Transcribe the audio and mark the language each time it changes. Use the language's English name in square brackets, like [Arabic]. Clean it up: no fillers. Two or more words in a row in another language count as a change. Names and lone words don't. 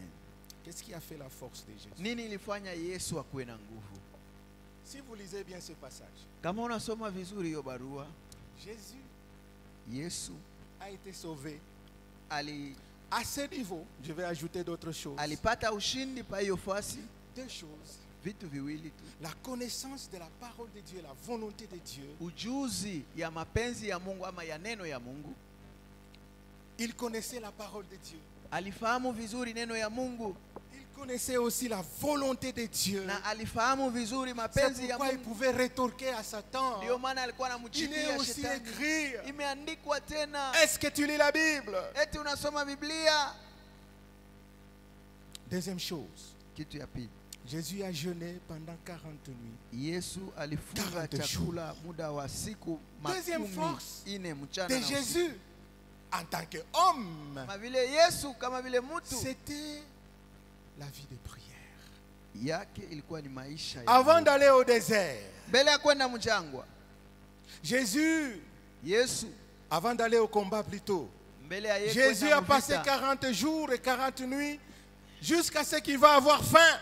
[French] Qu'est-ce qui a fait la force de Jésus? Si vous lisez bien ce passage, Jésus a été sauvé à ce niveau. Je vais ajouter d'autres choses. Deux choses. La connaissance de la parole de Dieu, la volonté de Dieu. Il connaissait la parole de Dieu. [Swahili] Alifahamu vizuri neno ya Mungu. [French] Il connaissait aussi la volonté de Dieu. [Swahili] Na alifahamu vizuri mapenzi ya Mungu. [French] Il pouvait rétorquer à Satan. [Swahili] Ndio maana alikuwa anamjibia Shetani. Imeandikwa tena. [French] Est-ce que tu lis la Bible? [Swahili] Eti unasoma Biblia? [French] Deuxième chose. [Swahili] Kitu ya pili. [French] Jésus a jeûné pendant 40 nuits. [Swahili] Yesu alifunga chakula muda wa siku makumi. [French] Deuxième force [Swahili] mchana [French] de Jésus en tant qu'homme, c'était la vie de prière. Avant d'aller au désert, Jésus, avant d'aller au combat plutôt, Jésus a passé 40 jours et 40 nuits jusqu'à ce qu'il va avoir faim.